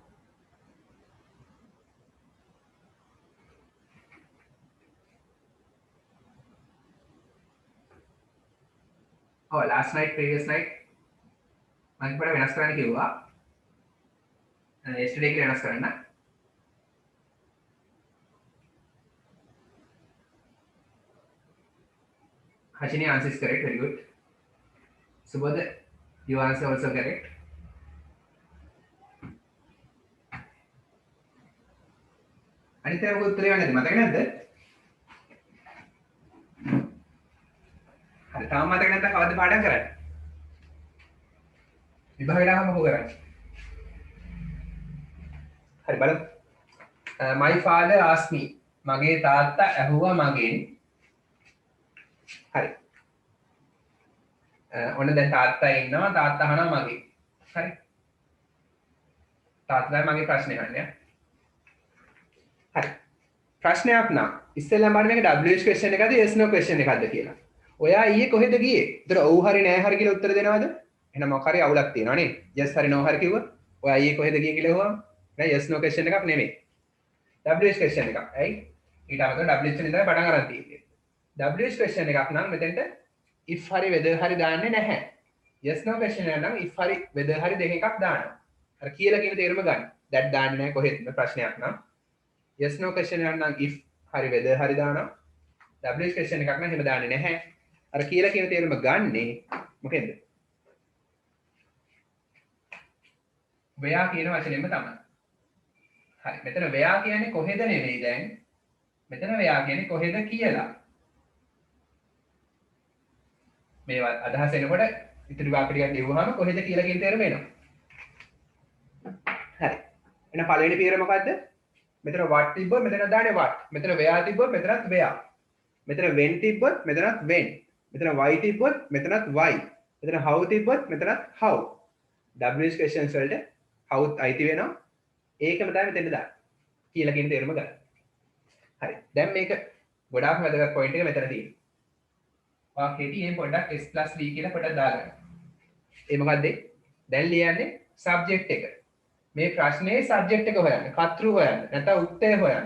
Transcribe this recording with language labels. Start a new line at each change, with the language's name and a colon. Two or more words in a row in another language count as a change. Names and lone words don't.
English: Oh, last night, previous night.
Sinhala: මම පොඩ වෙනස් කරන්න කිව්වා. yesterday කියලා වෙනස් කරන්න.
English: Hashini answer is correct, very good. Subodh, your answer also correct.
Sinhala: අනිත් අය මොකද උත්තරේ ගන්නද මතක නැද්ද? හරි තාම මතක නැත්නම් කවද්ද පාඩම් කරන්නේ? විභාගයට ආවම මොකෝ කරන්නේ? හරි බලමු.
English: My father asked me.
Sinhala: මගේ තාත්තා ඇහුවා මගෙන්. හරි. ඔන්න දැන් තාත්තා ඉන්නවා තාත්තා අහනවා මගෙන්. හරි. තාත්තා මගේ ප්‍රශ්නේ අහන්නේ. හරි. ප්‍රශ්නයක් නම් ඉස්සෙල්ලාම බලන්න මේක
English: WH question
Sinhala: එකද
English: yes no question
Sinhala: එකක්ද කියලා. ඔයා ඊයේ කොහෙද ගියේ? ඒතර ඔව් හරි නෑ හරි කියලා උත්තර දෙනවද? එහෙනම් මොකක් හරි අවුලක් තියෙනවා නේද? yes හරි no හරි කිව්වා. ඔයා ඊයේ කොහෙද ගියේ කියලා අහුවම නෑ
English: yes no question
Sinhala: එකක් නෙමෙයි.
English: WH question
Sinhala: එකක්. ඇයි? ඊට අමතරව WH එකෙන් ඉඳලා පටන් ගන්න තියෙන්නේ.
English: WH question
Sinhala: එකක් නම් මෙතෙන්ට if හරි whether හරි දාන්නේ නැහැ.
English: yes no question
Sinhala: එක නම් if හරි whether හරි දෙක එකක් දානවා. අර කියලා කියන තේරුම ගන්න. that දාන්නේ නැහැ කොහෙද ප්‍රශ්නයක් නම්.
English: yes no question
Sinhala: එක නම් if හරි whether හරි දානවා.
English: WH question
Sinhala: එකක් නම් එහෙම දාන්නේ නැහැ. අර කියලා කියන තේරුම ගන්නේ මොකෙන්ද? where කියන වචනයෙන්ම තමයි. හරි. මෙතන where කියන්නේ කොහෙද නෙවෙයි දැන්. මෙතන where කියන්නේ කොහෙද කියලා. මේවා අදහස එනකොට ඉතිරි වාක්‍ය ටිකක් ලියුවාම කොහෙද කියලා කියන තේරුම එනවා. හරි. එහෙනම් පළවෙනි පියවර මොකද්ද? මෙතන what තිබ්බොත් මෙතන දාන්නේ what. මෙතන where තිබ්බොත් මෙතනත් where. මෙතන when තිබ්බොත් මෙතනත් when. මෙතන why තිබ්බොත් මෙතනත් why. මෙතන how තිබ්බොත් මෙතනත් how.
English: WH questions
Sinhala: වලට how අයිති වෙනවා. ඒකම තමයි මෙතෙන්ද දාන්න. කියලා කියන තේරුම ගන්න. හරි. දැන් මේක ගොඩාක් වැදගත් පොයින්ට් එක මෙතන තියෙනවා. වාක්‍යයේදී මේ පොඩ්ඩක් s+v කියලා පොඩ්ඩක් දාගන්න. ඒ මොකද්ද? දැන් ලියන්නේ සබ්ජෙක්ට් එක. මේ ප්‍රශ්නේ සබ්ජෙක්ට් එක හොයන්න. කර්තෘ හොයන්න. නැත්නම් උත්තර හොයන්න.